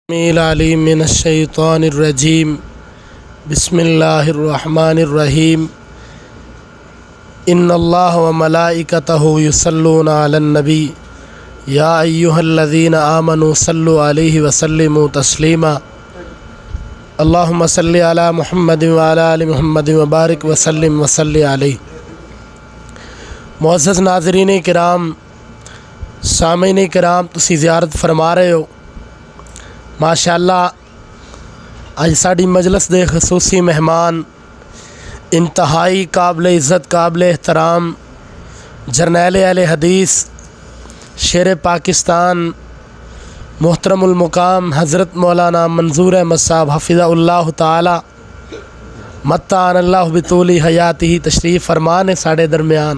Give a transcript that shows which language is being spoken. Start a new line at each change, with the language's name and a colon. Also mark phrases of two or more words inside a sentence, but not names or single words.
Arabic: من الشيطان الرجيم بسم الله الرحمن الرحيم إن الله وملائكته يصلون على النبي يا أيها الذين آمنوا صلوا عليه وسلموا تسليما اللهم صل على محمد وعلى آل محمد وبارك وسلم وصل عليه.
Punjabi: معزز ناظرین کرام، سامعین کرام، تسی زیارت فرما رہے ہو. ماشاءاللہ اج ساڈی مجلس دے خصوصی مہمان انتہائی قابل عزت قابل احترام جرنیل اہل حدیث شیر پاکستان محترم المقام حضرت مولانا منظور احمد صاحب
Arabic: حفظه الله تعالى متعنا الله بطول حياته
Punjabi: تشریف فرمان ہے ساڈے درمیان.